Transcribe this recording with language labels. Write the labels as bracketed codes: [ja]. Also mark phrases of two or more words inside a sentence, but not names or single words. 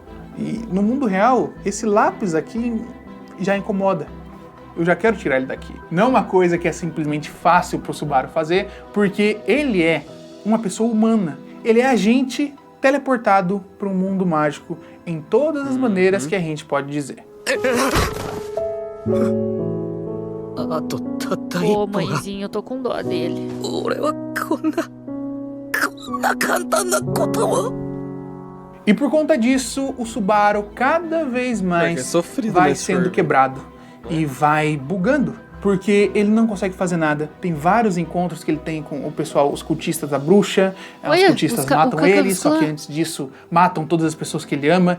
[pt] E no mundo real, esse lápis aqui já incomoda. Eu já quero tirar ele daqui. Não é uma coisa que é simplesmente fácil pro Subaru fazer, porque ele é uma pessoa humana. Ele é a gente teleportado para um mundo mágico em todas as maneiras que a gente pode dizer. [ja] あとたった一 [pt] Ô, [ja] 歩が [pt] mãezinho, eu tô com dó dele. [ja] 俺はこんな簡単なことを。 [pt] E por conta disso, o Subaru cada vez É mais sofrido, vai né, sendo Sorvo? quebrado e vai bugando. Porque ele não consegue fazer nada. Tem vários encontros que ele tem com o pessoal, os cultistas da bruxa. Os Olha, cultistas matam ele, só que antes disso matam todas as pessoas que ele ama.